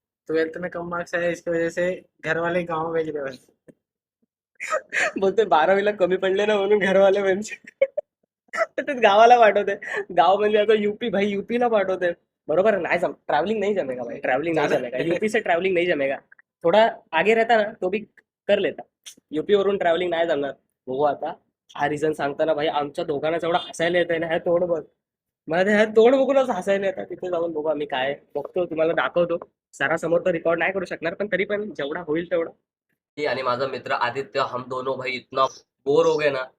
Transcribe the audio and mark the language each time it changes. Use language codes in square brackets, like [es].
[hi] 12th में कम marks आए इसकी वजह से घर वाले गाँव भेज रहे भाई। [mr] बोलतोय 12वीला कमी पडले ना म्हणून घरवाले म्हणजे ते गावाला पाठवते. गाव म्हणजे आता यूपी भाई. यूपीला पाठवते. [hi] बरोबर है? नाही ट्रैवलिंग नहीं जमेगा भाई. ट्रैवलिंग नहीं जमेगा. यूपी से ट्रैवलिंग नहीं जमेगा. थोड़ा आगे रहता ना तो भी कर लेता. [mr] यूपी वरून ट्रॅव्हलिंग नाही जमणार. बघू आता. हा रिझन सांगताना भाई आमच्या दोघांना जेवढा हसायला येतंय ना. ह्या तोंड बघ. मला ते ह्या तोंड बघूनच हसायला येतात. तिथे जाऊन बघू आम्ही काय बघतो तुम्हाला दाखवतो. सरासमोर तर रेकॉर्ड नाही करू शकणार पण तरी पण जेवढा होईल तेवढा. ये आणि माझा मित्र आदित्य [hi] हम दोनों भाई इतना बोर हो गए ना.